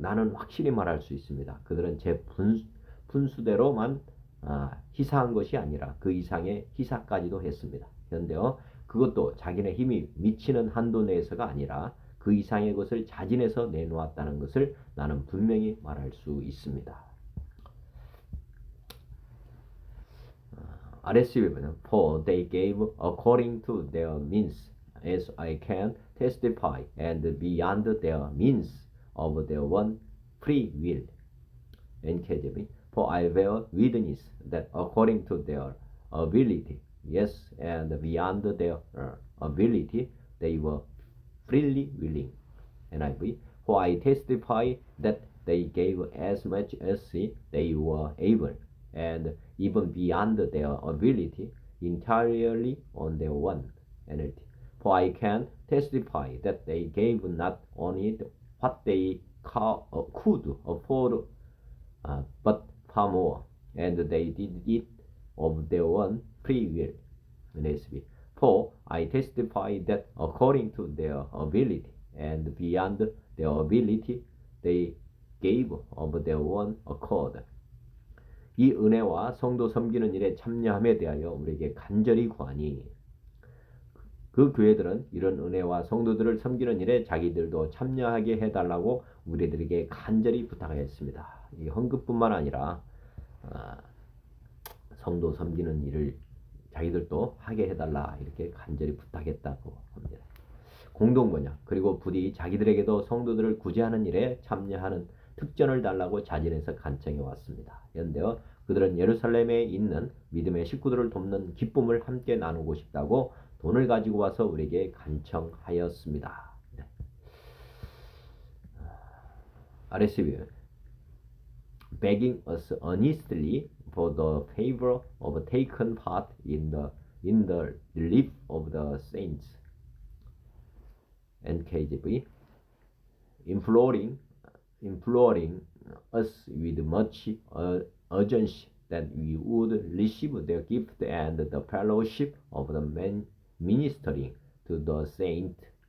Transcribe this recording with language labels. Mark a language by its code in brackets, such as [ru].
[ko] 나는 확실히 말할 수 있습니다. 그들은 제 분수대로만 희사한 것이 아니라 그 이상의 희사까지도 했습니다. 그런데요, 그것도 자기네 힘이 미치는 한도 내에서가 아니라 그 이상의 것을 자진해서 내놓았다는 것을 나는 분명히 말할 수 있습니다. [en] RSV는 For they gave according to their means, as I can testify, and beyond their means of their one free will. NKJV For I bear witness that according to their ability, yes, and beyond their ability, they were freely willing. NIV For I testify that they gave as much as they were able, and even beyond their ability, entirely on their own. NLT For I can testify that they gave not only what they could afford, but far more, and they did it of their own free will. NSB For I testify that according to their ability and beyond their ability, they gave of their own accord. [ko] 이 은혜와 성도 섬기는 일에 참여함에 대하여 우리에게 간절히 구하니 그 교회들은 이런 은혜와 성도들을 섬기는 일에 자기들도 참여하게 해달라고 우리들에게 간절히 부탁하였습니다. 이 헌금뿐만 아니라 성도 섬기는 일을 자기들도 하게 해달라 이렇게 간절히 부탁했다고 합니다. 공동번역 그리고 부디 자기들에게도 성도들을 구제하는 일에 참여하는 특전을 달라고 자진해서 간청해 왔습니다. 연대어 그들은 예루살렘에 있는 믿음의 식구들을 돕는 기쁨을 함께 나누고 싶다고 돈을 가지고 와서 우리에게 간청하였습니다. [en] RSV begging us earnestly for the favor of taken part in the relief of the saints. NKJV imploring us with much urgency that we would receive their gift and the fellowship of the ministering to the saint.